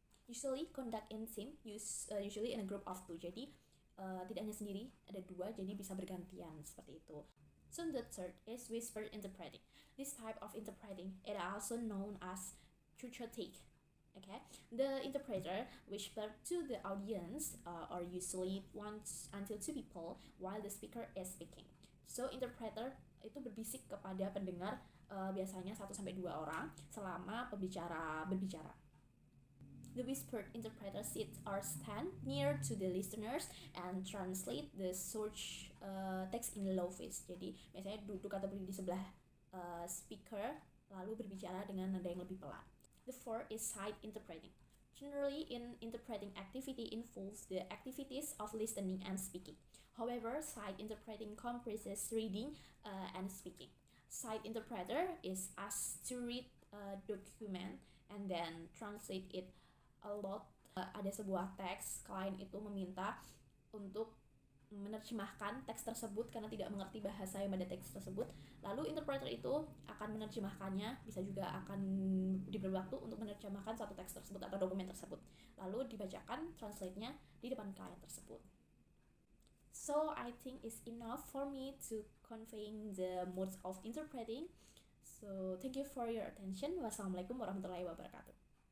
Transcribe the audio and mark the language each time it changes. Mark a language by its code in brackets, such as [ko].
[en] Usually conduct in team, usually in a group of two. [id] Jadi tidak hanya sendiri, ada dua, jadi bisa bergantian seperti itu. [en] So the third is whisper interpreting. This type of interpreting is also known as chuchotic. Okay, the interpreter whisper to the audience, or usually one until two people while the speaker is speaking. [id] So interpreter itu berbisik kepada pendengar, biasanya 1-2 orang selama pembicara berbicara. [en] The whispered interpreter sits or stand near to the listeners and translate the source text in low voice. [id] Jadi biasanya duduk atau berdiri di sebelah speaker lalu berbicara dengan nada yang lebih pelan. [en] The fourth is side interpreting. Generally, in interpreting activity involves the activities of listening and speaking. However, side interpreting comprises reading and speaking. Side interpreter is asked to read a document and then translate it aloud. [id] Ada sebuah teks, klien itu meminta untuk menerjemahkan teks tersebut karena tidak mengerti bahasa yang ada teks tersebut. Lalu interpreter itu akan menerjemahkannya, bisa juga akan diberi waktu untuk menerjemahkan satu teks tersebut atau dokumen tersebut. Lalu dibacakan translate-nya di depan klien tersebut. [en] So I think it's enough for me to conveying the modes of interpreting. So thank you for your attention. [ar] Wassalamualaikum warahmatullahi wabarakatuh.